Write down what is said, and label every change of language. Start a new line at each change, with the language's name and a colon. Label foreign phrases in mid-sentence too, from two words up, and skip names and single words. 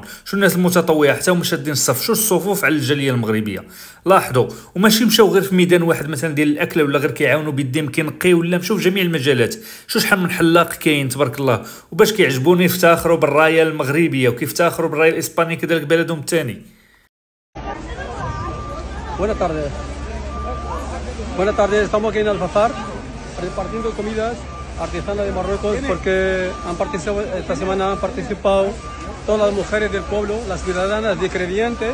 Arabic: شو الناس المتطوعه حتى هما شادين الصف، شو الصفوف على الجاليه المغربيه. لاحظوا، وماشي مشاو غير في ميدان واحد مثلا ديال الاكله، ولا غير كيعاونوا بيديهم كينقي، ولا مشاو في جميع المجالات. شو شحال من حلاق كاين تبارك الله. وباش كيعجبوني يفتخروا بالرايه المغربيه وكيفتخروا بالرايه الاسبانيه كذلك بلدهم الثاني.
Spanish: Buenas tardes, estamos aquí en Alfafar repartiendo comidas artesanas de Marruecos porque esta semana han participado todas las mujeres del pueblo, las ciudadanas de Crevillente.